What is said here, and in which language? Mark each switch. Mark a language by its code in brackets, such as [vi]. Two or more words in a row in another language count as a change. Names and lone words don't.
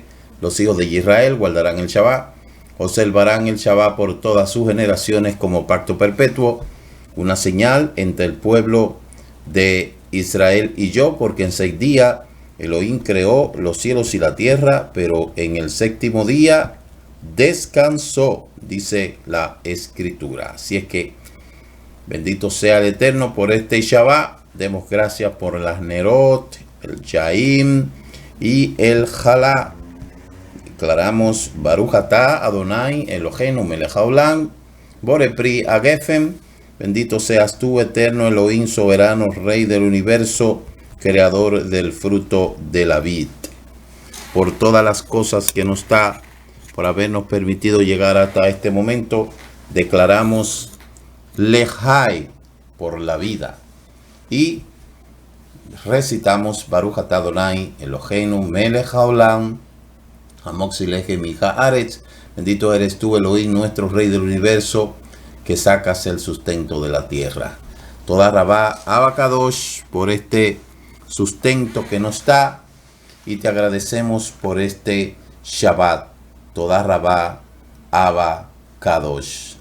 [es] Los hijos de Israel guardarán el Shabbat, observarán el Shabbat por todas sus generaciones como pacto perpetuo, una señal entre el pueblo de Israel y yo, porque en 6 días Elohim creó los cielos y la tierra, pero en el séptimo día descansó, dice la Escritura. Así es que bendito sea el Eterno por este Shabbat. Demos gracias por las Nerot, el Chaim y el Jalá. [he] Declaramos ברוך אתה אדני אלהינו מלך העולם בורא פרי הגפן. [es] Bendito seas tú, Eterno Elohim, soberano, Rey del universo, creador del fruto de la vid, por todas las cosas que nos da, por habernos permitido llegar hasta este momento. Declaramos Lejai por la vida, y recitamos [he] ברוך אתה אדני אלהינו מלך העולם המוציא לחם הארץ. [es] Bendito eres tú, Elohim, nuestro Rey del universo, que sacas el sustento de la tierra. [he] תודה רבה אבא קדוש [es] por este sustento que nos da, y te agradecemos por este Shabbat. [he] תודה רבה אבא קדוש.